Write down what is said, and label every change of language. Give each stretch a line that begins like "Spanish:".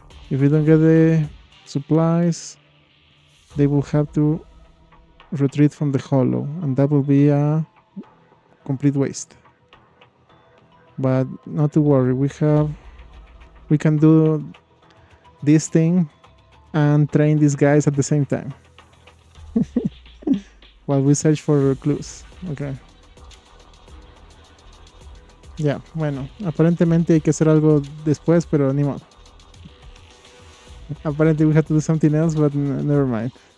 English: If we don't get the supplies, they will have to retreat from the hollow, and that will be a complete waste. But not to worry, we can do this thing and train these guys at the same time while we search for clues. Okay.
Spanish: Ya, bueno, aparentemente hay que hacer algo después, pero ni modo.
English: Apparently we have to do something else, but never mind.